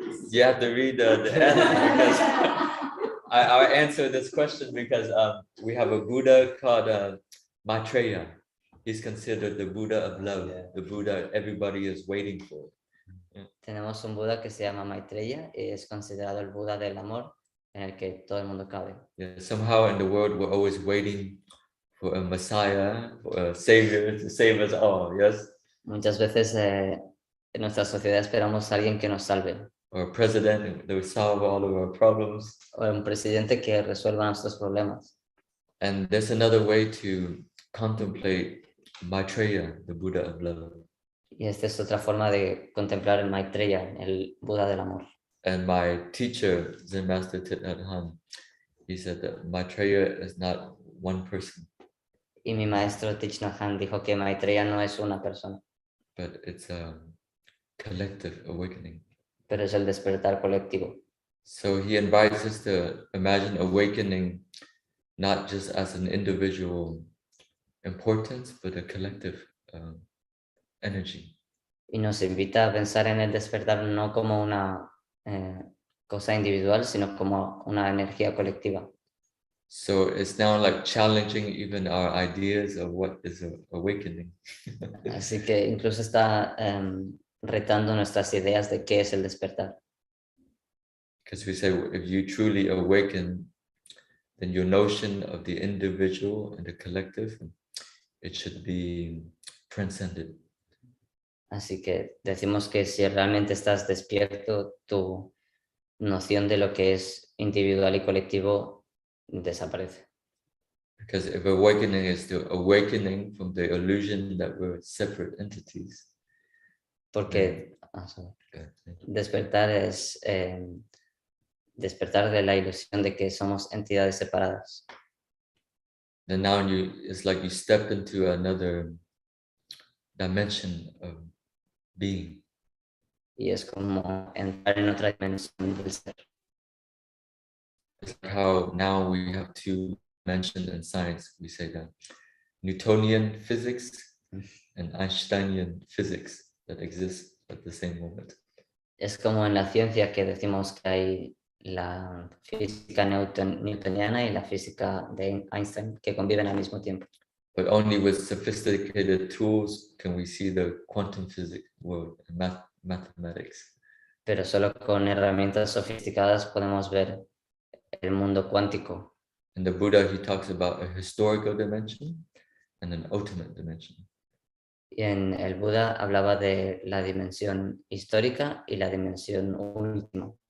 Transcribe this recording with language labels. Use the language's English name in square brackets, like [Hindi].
[English] You have to read the answer because I answer this question because we have a Buddha called Maitreya. He's considered the Buddha of love, the Buddha everybody is waiting for. [Spanish] Tenemos un Buda que se llama Maitreya y es considerado el Buda del amor en el que todo el mundo cabe. [English] Yeah, somehow in the world we're always waiting for a Messiah, for a Savior to save us all, yes? [Spanish] Muchas veces en nuestra sociedad esperamos a alguien que nos salve, [English] Or a president that will solve all of our problems. [Spanish] o un presidente que resuelva nuestros problemas. [English] And there's another way to contemplate Maitreya, the Buddha of love. [Spanish] Y esta es otra forma de contemplar el Maitreya, el Buda del amor. [English] And my teacher, Zen Master Dat Phan, he said that Maitreya is not one person, [Spanish] Y mi maestro Thich Nhat Hanh dijo que Maitreya no es una persona, [English] but it's a collective awakening. [Spanish] pero es el despertar colectivo. [English] So he invites us to imagine awakening not just as an individual importance, but a collective energy. [Spanish] Y nos invita a pensar en el despertar no como una cosa individual, sino como una energía colectiva. [English] So it's now like challenging even our ideas of what is awakening. [Spanish] Así que incluso está retando nuestras ideas de qué es el despertar. [English] Because we say if you truly awaken, then your notion of the individual and the collective, it should be transcended. [Spanish] Así que decimos que si realmente estás despierto, tu noción de lo que es individual y colectivo desaparece. [English] Because if awakening is the awakening from the illusion that we're separate entities. [Spanish] Porque despertar es despertar de la ilusión de que somos entidades separadas. [English] Then now it's like you step into another dimension of being. [Spanish] Y es como entrar en otra dimensión del ser. [English] It's like how now we have two dimensions in science. We say that Newtonian physics and Einsteinian physics that exist at the same moment. [Spanish] Es como en la ciencia que decimos que hay la física newtoniana y la física de Einstein que conviven al mismo tiempo. [English] But only with sophisticated tools can we see the quantum physics world and mathematics. [Spanish] Pero solo con herramientas sofisticadas podemos ver el mundo cuántico. [English] And the Buddha, he talks about a historical dimension and an ultimate dimension. [Spanish] Y en el Buda hablaba de la dimensión histórica y la dimensión última.